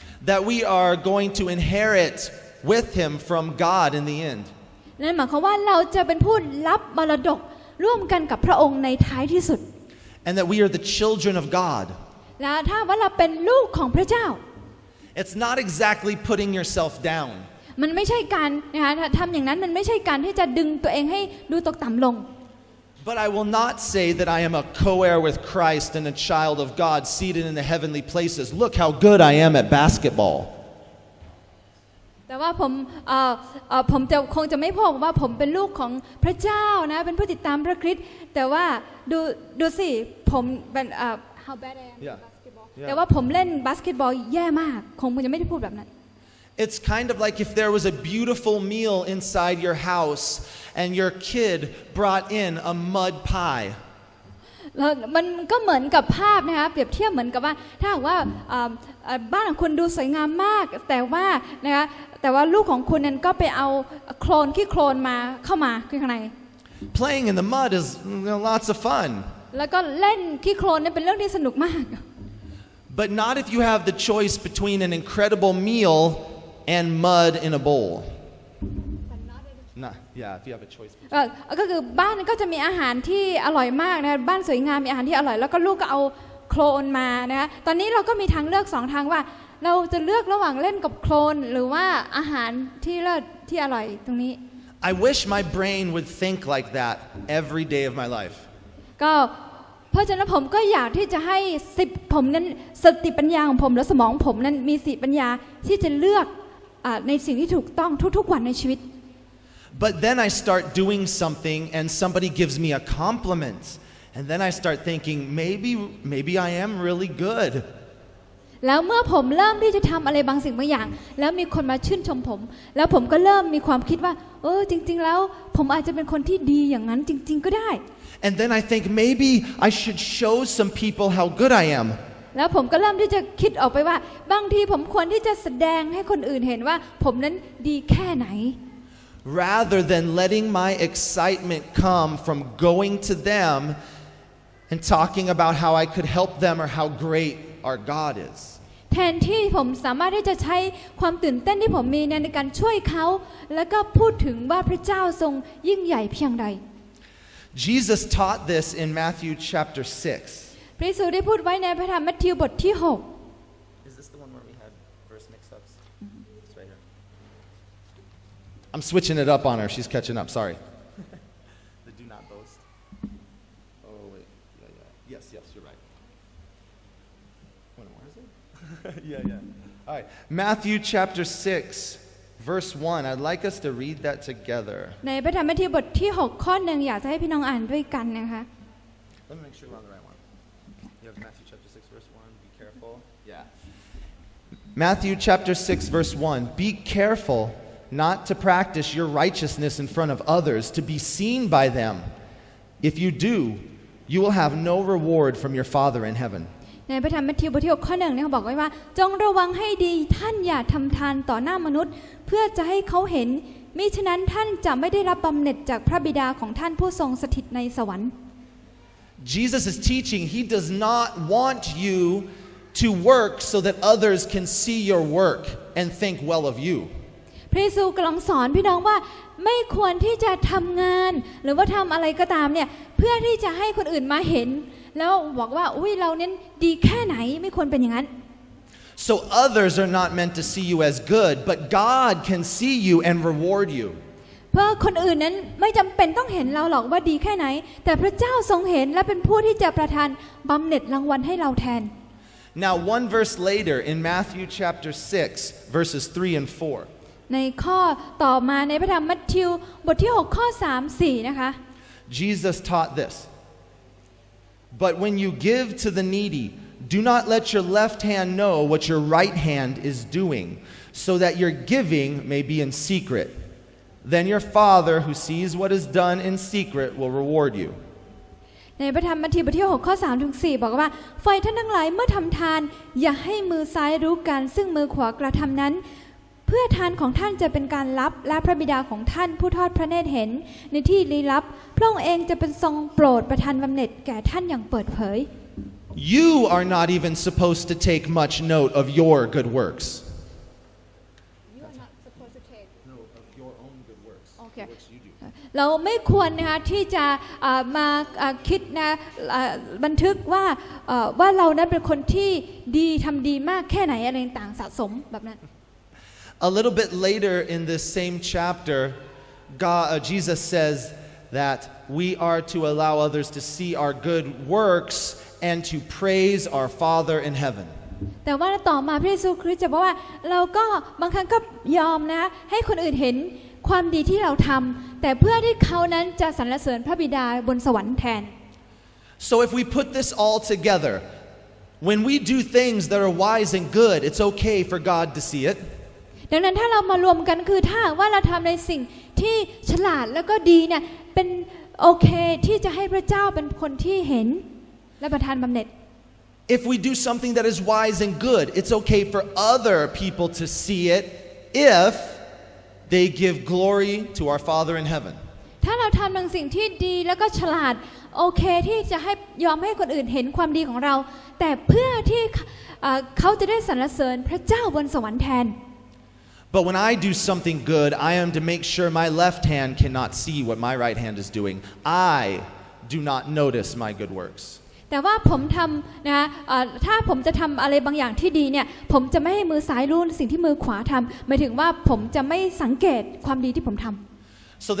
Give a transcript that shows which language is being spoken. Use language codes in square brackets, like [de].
[en] That we are going to inherit with him from God in the end. [th] นั่นหมายความว่าเราจะเป็นผู้รับมรดกร่วมกันกับพระองค์ในท้ายที่สุด [en] And that we are the children of God. [th] และถ้าว่าเราเป็นลูกของพระเจ้า [en] It's not exactly putting yourself down. [th] มันไม่ใช่การนะคะทำอย่างนั้นมันไม่ใช่การที่จะดึงตัวเองให้ดูตกต่ำลง [en] But I will not say that I am a co-heir with Christ and a child of God seated in the heavenly places. Look how good I am at basketball. [th] แต่ว่าผมจะคงจะไม่พูดว่าผมเป็นลูกของพระเจ้านะเป็นผู้ติดตามพระคริสต์แต่ว่าดูสิผมเป็น [en] how bad I am at basketball [th] แต่ว่าผมเล่นบาสเกตบอลแย่มากคงจะไม่ได้พูดแบบนั้น [en] It's kind of like if there was a beautiful meal inside your house and your kid brought in a mud pie. [th] มันก็เหมือนกับภาพนะคะเปรียบเทียบเหมือนกับว่าถ้าหากว่าบ้านของคุณดูสวยงามมากแต่ว่าลูกของคุณนั้นก็ไปเอาขี้โคลนมาเข้ามาข้างใน [en] Playing in the mud is lots of fun. [th] แล้วก็เล่นขี้โคลนนี่เป็นเรื่องที่สนุกมาก [en] But not if you have the choice between an incredible meal and mud in a bowl. Yeah, if you have a choice. [th] ก็คือบ้านก็จะมีอาหารที่อร่อยมากนะบ้านสวยงามมีอาหารที่อร่อยแล้วก็ลูกก็เอาโคลนมานะคะตอนนี้เราก็มีทางเลือก2ทางว่าเราจะเลือกระหว่างเล่นกับโคลนหรือว่าอาหารที่เลิศที่อร่อยตรงนี้ [en] I wish my brain would think like that every day of my life. [th] ก็เพราะฉะนั้นผมก็อยากที่จะให้ผมนั้นสติปัญญาของผมและสมองผมนั้นมีสติปัญญาที่จะเลือกในสิ่งที่ถูกต้องทุกๆวันในชีวิต [en] But then I start doing something and somebody gives me a compliment. And then I start thinking, maybe I am really good. [th] แล้วเมื่อผมเริ่มที่จะทำอะไรบางสิ่งบางอย่างแล้วมีคนมาชื่นชมผมแล้วผมก็เริ่มมีความคิดว่าจริงๆแล้วผมอาจจะเป็นคนที่ดีอย่างนั้นจริงๆก็ได้ [en] And then I think maybe I should show some people how good I am. [th] แล้วผมก็เริ่มที่จะคิดออกไปว่าบางทีผมควรที่จะแสดงให้คนอื่นเห็นว่าผมนั้นดีแค่ไหน [en] Rather than letting my excitement come from going to them and talking about how I could help them or how great our God is. [th] แทนที่ผมสามารถที่จะใช้ความตื่นเต้นที่ผมมีในการช่วยเขาแล้วก็พูดถึงว่าพระเจ้าทรงยิ่งใหญ่เพียงใด [en] Jesus taught this in Matthew chapter 6. [th] พระเยซูได้พูดไว้ในพระธรรมมัทธิวบทที่ [en] Is this the one where we had verse mix-ups? It's right here. I'm switching it up on her. She's catching up. Sorry. The do not boast. Oh, wait. Yeah. Yes, you're right. Where is it? Yeah. All right. Matthew chapter 6, verse 1. I'd like us to read that together. [th] ในพระธรรมมัทธิวบทที่ 6 ข้อ 1อยากจะให้พี่น้องอ่านด้วยกันนะคะ [en] Let me make sure we're on the right one. You have Matthew chapter 6, verse 1. Be careful. Yeah. Matthew chapter 6, verse 1. Be careful not to practice your righteousness in front of others to be seen by them. If you do, you will have no reward from your Father in heaven. [th] ในพระธรรมมัทธิวบทที่ 6 ข้อ 1เนี่ยเขาบอกไว้ว่าจงระวังให้ดีท่านอย่าทำทานต่อหน้ามนุษย์เพื่อจะให้เขาเห็นมิฉะนั้นท่านจะไม่ได้รับบำเหน็จจากพระบิดาของท่านผู้ทรงสถิตในสวรรค์ [en] Jesus is teaching he does not want you to work so that others can see your work and think well of you. [th] พระเยซูกำลังสอนพี่น้องว่าไม่ควรที่จะทำงานหรือว่าทำอะไรก็ตามเนี่ยเพื่อที่จะให้คนอื่นมาเห็นแล้วบอกว่าอุ้ยเราเน้นดีแค่ไหนไม่ควรเป็นอย่างนั้น [en] So others are not meant to see you as good, but God can see you and reward you. [th] เพราะคนอื่นนั้นไม่จำเป็นต้องเห็นเราหรอกว่าดีแค่ไหนแต่พระเจ้าทรงเห็นและเป็นผู้ที่จะประทานบำเหน็จรางวัลให้เราแทน [en] Now one verse later in Matthew chapter 6 verses 3 and 4. [th] ในข้อต่อมาในพระธรรมมัทธิวบทที่ 6 ข้อ 3 4 นะคะ [en] Jesus taught this. But when you give to the needy, do not let your left hand know what your right hand is doing, so that your giving may be in secret. Then your Father who sees what is done in secret will reward you. [th] ในพระธรรมมัทธิวบทที่ 6 ข้อ 3 ถึง 4 บอกว่าฝ่ายท่านทั้งหลายเมื่อทำทานอย่าให้มือซ้ายรู้กันซึ่งมือขวากระทำนั้นเพื่อทานของท่านจะเป็นการลับและพระบิดาของท่านผู้ทอดพระเนตรเห็นในที่ลี้ลับพระองค์เองจะเป็นทรงโปรดประทานบำเหน็จแก่ท่านอย่างเปิดเผย [en] You are not even supposed to take much note of your good works. No, of your own good works. Okay. The works you do. [th] เราไม่ควรนะคะที่จะมาคิดนะบันทึกว่าเรานั้นเป็นคนที่ดีทำดีมากแค่ไหนอะไรต่างๆสะสมแบบนั้น [en] A little bit later in this same chapter, Jesus says that we are to allow others to see our good works and to praise our Father in heaven. [th] แต่ว่าต่อมาพระเยซูคริสต์จะบอกว่าเราก็บางครั้งก็ยอมนะให้คนอื่นเห็นความดีที่เราทำแต่เพื่อที่เขานั้นจะสรรเสริญพระบิดาบนสวรรค์แทน [en] So if we put this all together, when we do things that are wise and good, it's okay for God to see it. [th] ดังนั้นถ้าเรามารวมกันคือถ้าว่าเราทำในสิ่งที่ฉลาดแล้วก็ดีเนี่ยเป็นโอเคที่จะให้พระเจ้าเป็นคนที่เห็นและประทานบำเหน็จ [en] If we do something that is wise and good, it's okay for other people to see it if they give glory to our Father in heaven. [th] ถ้าเราทำบางสิ่งที่ดีแล้วก็ฉลาดโอเคที่จะให้ยอมให้คนอื่นเห็นความดีของเราแต่เพื่อที่เขาจะได้สรรเสริญพระเจ้าบนสวรรค์แทน [en] But when I do something good, I am to make sure my left hand cannot see what my right hand is doing. I do not notice my good works. [th] แต่ว่าผมทำนะถ้าผมจะทำอะไรบางอย่างที่ดีเนี่ยผมจะไม่ให้มือซ้ายรู้สิ่งที่มือขวาทำหมายถึงว่าผมจะไม่สังเกตความดีที่ผมทำ